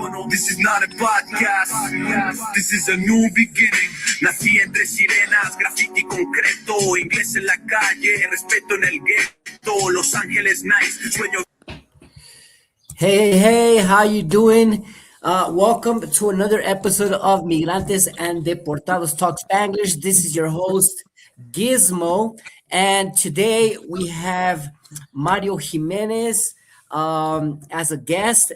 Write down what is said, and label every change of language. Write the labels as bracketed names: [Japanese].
[English] This is not a podcast, this is a new beginning. [Spanish] Nací entre sirenas, graffiti concreto, inglés en la calle, respeto en el ghetto, Los Ángeles nice, sueño. [English] Hey, how you doing? Welcome to another episode of Migrantes and Deportados Talk Spanglish. This is your host, Gizmo, and today we have Mario Jimenez as a guest.